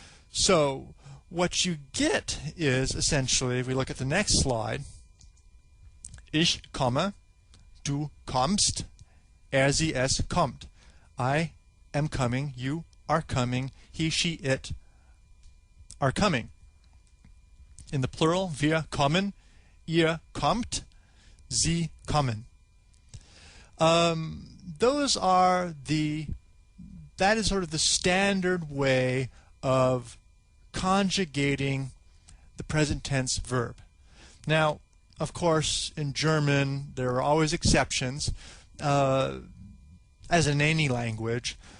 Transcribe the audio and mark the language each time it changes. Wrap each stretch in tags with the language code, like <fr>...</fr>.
<en>So what you get is essentially, if we look at the next slide,</en> <de>ich komme, du kommst, sie, es kommt.</de> <en>I am coming, you are coming, he, she, it are coming. In the plural,</en> <de>wir kommen, ihr kommt, sie kommen.</de> <en>That is sort of the standard way of conjugating the present tense verb. Now, of course, in German, there are always exceptions, as in any language.</en>